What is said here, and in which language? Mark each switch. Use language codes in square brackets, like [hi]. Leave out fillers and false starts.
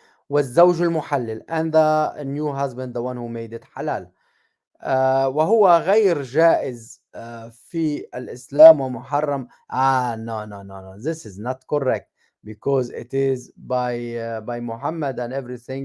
[ar] والزوج المحلل, [en] and the new husband, the one who made it halal. [ar] وهو غير جائز في الإسلام ومحرم. [en] No, no, no, no, this is not correct, because it is by Muhammad and everything.